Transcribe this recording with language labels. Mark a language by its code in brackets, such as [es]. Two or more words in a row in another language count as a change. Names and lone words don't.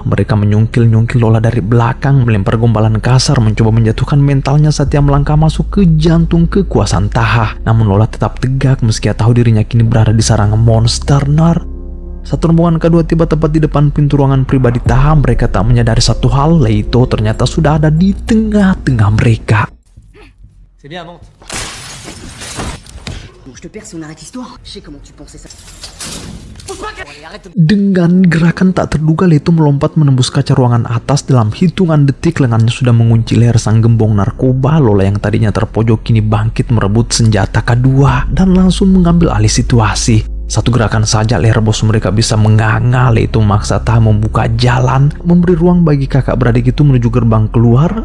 [id] Mereka menyungkil-nyungkil Lola dari belakang, melempar gombalan kasar, mencoba menjatuhkan mentalnya saat ia melangkah masuk ke jantung kekuasaan Taha. Namun Lola tetap tegak meski ia tahu dirinya kini berada di sarang monster. Saat rombongan kedua tiba tepat di depan pintu ruangan pribadi Taha, mereka tak menyadari satu hal, Leito ternyata sudah ada di tengah-tengah mereka. [fr] C'est bien, monte. Je te perds si on arrête l'histoire. Je sais comment tu pensais ça. [id] Dengan gerakan tak terduga, Leito melompat menembus kaca ruangan atas. Dalam hitungan detik, lengannya sudah mengunci leher sang gembong narkoba. Lola yang tadinya terpojok kini bangkit merebut senjata kedua dan langsung mengambil alih situasi. Satu gerakan saja leher bos mereka bisa menganga. Leito memaksa Taha membuka jalan, memberi ruang bagi kakak beradik itu menuju gerbang keluar.